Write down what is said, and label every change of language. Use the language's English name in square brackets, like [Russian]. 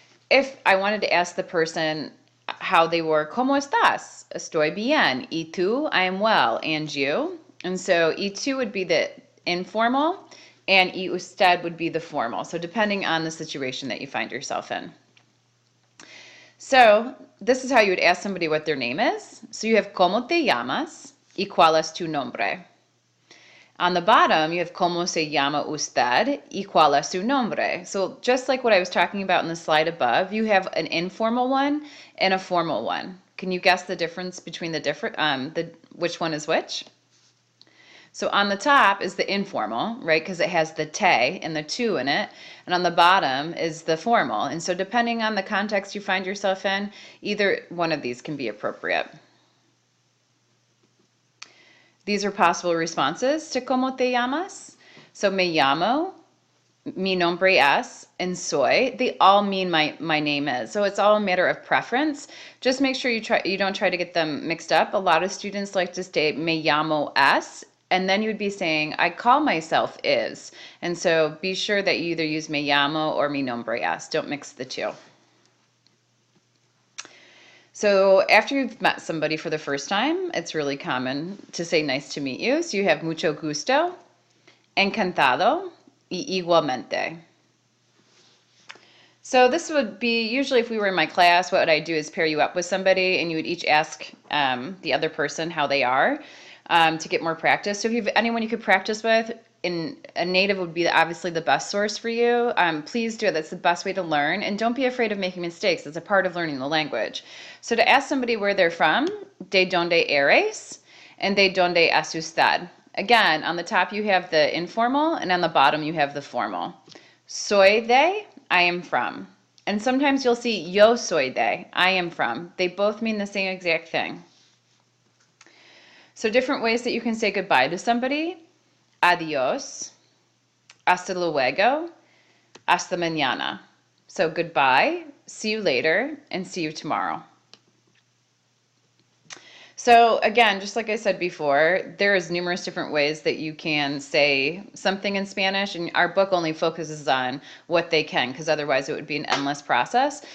[English] If I wanted to ask the person how they were, [Spanish] ¿cómo estás? Estoy bien. ¿Y tú? [English] I am well. And you? And so ¿y tú would be the informal, and ¿y usted would be the formal. So depending on the situation that you find yourself in. So this is how you would ask somebody what their name is. So you have [Spanish] ¿cómo te llamas? ¿Y cuál es tu nombre? [English] On the bottom, you have [Spanish] ¿cómo se llama usted? ¿Y cuál es su nombre? [English] So just like what I was talking about in the slide above, you have an informal one and a formal one. Can you guess the difference between the different, which one is which? So on the top is the informal, right, because it has the te and the tu in it, and on the bottom is the formal. And so depending on the context you find yourself in, either one of these can be appropriate. These are possible responses to [Spanish] ¿cómo te llamas? [English] So me llamo, mi nombre es, and soy. They all mean my name is. So it's all a matter of preference. Just make sure you don't try to get them mixed up. A lot of students like to say me llamo es, and then you would be saying I call myself is. And so be sure that you either use me llamo or mi nombre es. Don't mix the two. So after you've met somebody for the first time, it's really common to say nice to meet you. So you have [Spanish] mucho gusto, encantado, y igualmente. [English] So this would be, usually if we were in my class, what would I do is pair you up with somebody and you would each ask the other person how they are to get more practice. So if you have anyone you could practice with, a native would be obviously the best source for you. Please do it. That's the best way to learn. And don't be afraid of making mistakes. It's a part of learning the language. So to ask somebody where they're from, [Spanish] de donde eres, [English] and [Spanish] de donde es usted. [English] Again, on the top you have the informal, and on the bottom you have the formal. Soy de, I am from. And sometimes you'll see yo soy de, I am from. They both mean the same exact thing. So different ways that you can say goodbye to somebody. [Spanish] Adios, hasta luego, hasta mañana. [English] So goodbye, see you later, and see you tomorrow. So again, just like I said before, there's numerous different ways that you can say something in Spanish, and our book only focuses on what they can, because otherwise it would be an endless process.